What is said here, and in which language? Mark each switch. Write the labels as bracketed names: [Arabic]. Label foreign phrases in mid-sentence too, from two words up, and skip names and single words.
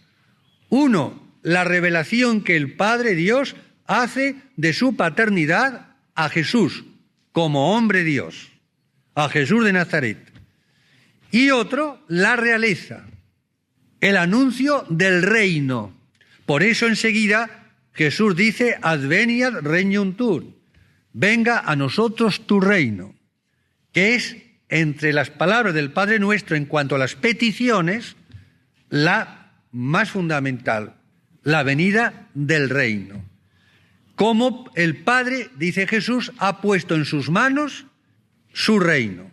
[Spanish] Uno, la revelación que el Padre Dios hace de su paternidad a Jesús como hombre Dios, a Jesús de Nazaret. Y otro, la realeza, el anuncio del reino. Por eso enseguida Jesús dice, [Latin] adveniat regnum tuum, [Spanish] venga a nosotros tu reino, que es entre las palabras del Padre Nuestro en cuanto a las peticiones, la más fundamental, la venida del reino. Como el Padre, dice Jesús, ha puesto en sus manos su reino.